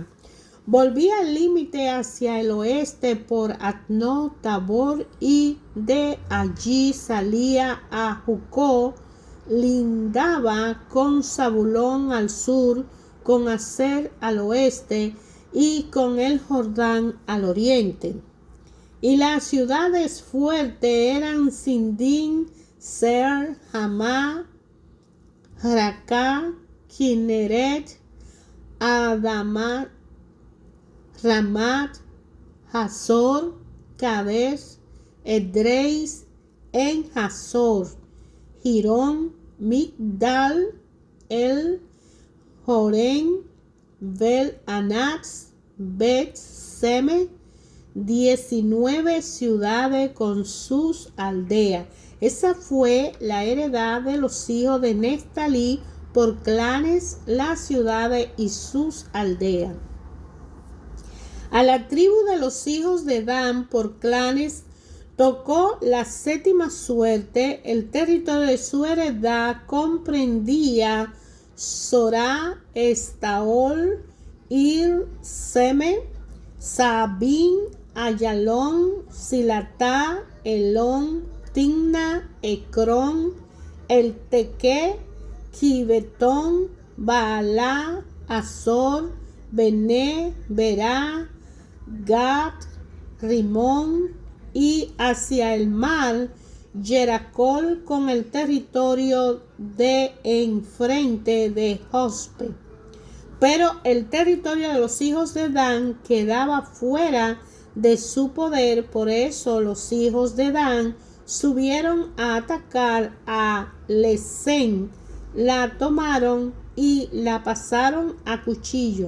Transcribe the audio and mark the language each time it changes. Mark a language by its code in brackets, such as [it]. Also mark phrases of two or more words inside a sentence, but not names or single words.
[es] Volvía el límite hacia el oeste por Atno, Tabor y de allí salía a Jucó, lindaba con Zabulón al sur, con Aser al oeste y con el Jordán al oriente. Y las ciudades fuertes eran Sindín, Ser, Hamá, Racá, Kineret, Adamat, Ramat, Hazor, Kadesh, Edreis, En Hazor, Girón, Migdal, El, Jorén, Bel Anats, Bet Seme, 19 ciudades con sus aldeas. Esa fue la heredad de los hijos de Neftalí por clanes, las ciudades y sus aldeas. A la tribu de los hijos de Dan por clanes tocó la séptima suerte. El territorio de su heredad comprendía Sorá, Estaol, Ir, Seme, Sabín, Ayalón, Silatá, Elón, Timna, Ecrón, El Teque, Kibetón, Baalá, Azor, Bené, Berá, Gad, Rimón y hacia el mar Jeracol con el territorio de enfrente de Jospe. Pero el territorio de los hijos de Dan quedaba fuera de su poder, por eso los hijos de Dan subieron a atacar a Lesén, la tomaron y la pasaron a cuchillo.